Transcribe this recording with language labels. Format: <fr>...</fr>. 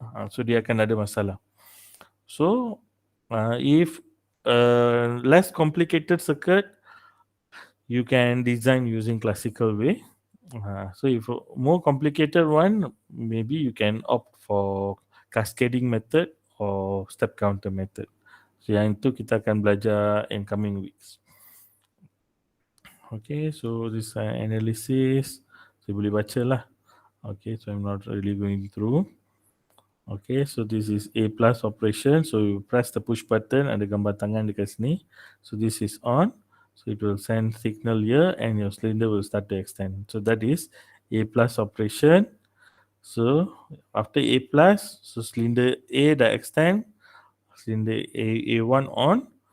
<en>So</en> <ms>dia akan ada masalah.</ms> <en>So if less complicated circuit, you can design using classical way. So if a more complicated one, maybe you can opt for cascading method or step counter method.</en> <ms>So yang itu kita akan belajar</ms> <en>in coming weeks. Okay, so this analysis</en> <ms>saya boleh baca lah.</ms> <en>Okay, so I'm not really going through. Okay, so this is A plus operation. So you press the push button,</en> <ms>ada gambar tangan dekat sini.</ms> <en>So this is on. So it will send signal here and your cylinder will start to extend. So that is A plus operation. So after A plus, so cylinder A dah extend, cylinder A1 on.</en>